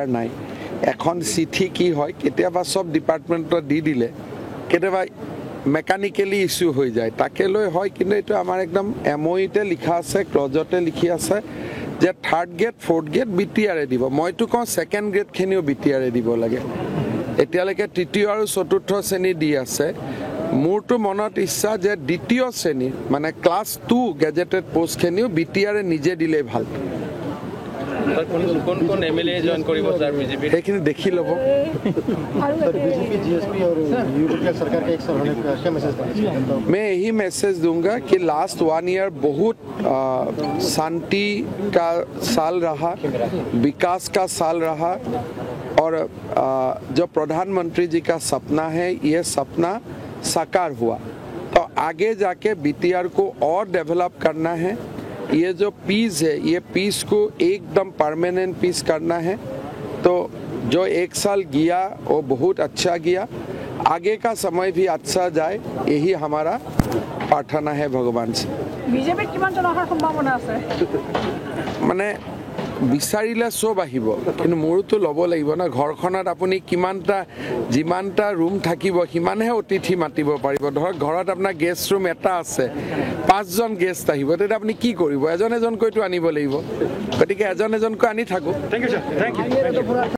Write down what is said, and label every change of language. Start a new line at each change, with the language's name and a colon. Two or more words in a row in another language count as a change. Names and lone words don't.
Assamese: নাই এখন চিঠি কি হয় কেতিয়াবা সব ডিপাৰ্টমেণ্টত দি দিলে কেতিয়াবা মেকানিকেলি ইস্যু হৈ যায় তাকে লৈ হয় কিন্তু এইটো আমাৰ একদম এমঅইতে লিখা আছে ক্লজতে লিখি আছে যে 3rd গ্ৰেড 4th গ্ৰেড বিটিআৰে দিব মইতো কওঁ 2nd গ্ৰেডখিনিও বিটিআৰে দিব লাগে এতিয়ালৈকে তৃতীয় আৰু চতুৰ্থ শ্ৰেণী দি আছে মোৰতো মনত ইচ্ছা যে দ্বিতীয় শ্ৰেণী মানে
English: class 2 gazetted postখিনিও
Assamese: বিটিআৰে নিজে দিলেই ভাল কোন এমএলএ জয়েন কৰিব ছাৰ বিজেপি সেইখিনি দেখি ল'ব
Hindi: मैं यही मैसेज दूंगा कि
English: last 1 year
Hindi: बहुत शांति का साल रहा विकास का साल रहा और जो प्रधानमंत्री जी का सपना है ये सपना साकार हुआ तो आगे जाके बीटीआर को और डेवलप करना है ये जो पीस है ये पीस को एकदम
English: permanent peace
Hindi: करना है तो जो 1 साल गया वो बहुत अच्छा गया आगे का समय भी अच्छा जाए यही हमारा प्रार्थना है भगवान से
Assamese: বিজেপি কিমান জনৰ সম্ভাৱনা আছে মানে বিচাৰিলে সব আহিব কিন্তু মোৰতো ল'ব লাগিব না ঘৰখনত আপুনি কিমানটা যিমানটা ৰুম থাকিব সিমানহে অতিথি মাতিব পাৰিব ধৰক ঘৰত আপোনাৰ
English: guest room
Assamese: এটা আছে 5 জন গেষ্ট আহিব তেতিয়া আপুনি কি কৰিব এজন এজনকৈতো আনিব লাগিব গতিকে এজন এজনকৈ আনি থাকো
English: Thank you, sir. Thank you.